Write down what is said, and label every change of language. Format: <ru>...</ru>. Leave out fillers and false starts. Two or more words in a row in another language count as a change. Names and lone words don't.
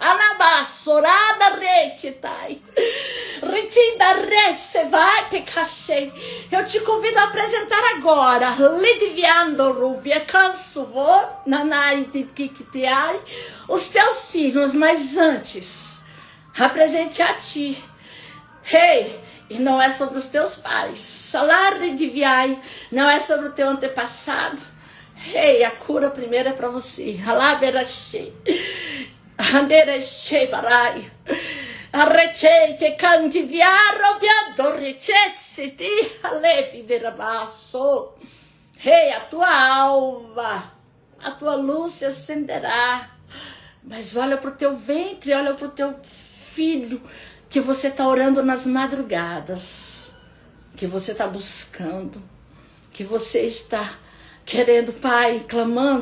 <pt>Eu te convido a apresentar agora os teus filhos, mas antes, apresente a ti. Ei, e não é sobre os teus pais. Salário de viai, não é sobre o teu antepassado. Ei, a cura primeiro é para você. Alaberachei. Anderechei barai. Arrechei te canti viaro biado rechesse ti alevi de rabasso. Ei, a tua alva, a tua luz se acenderá. Mas olha para o teu ventre, olha para o teu filho, que você está orando nas madrugadas, que você está buscando, que você está querendo, Pai, clamando.</pt>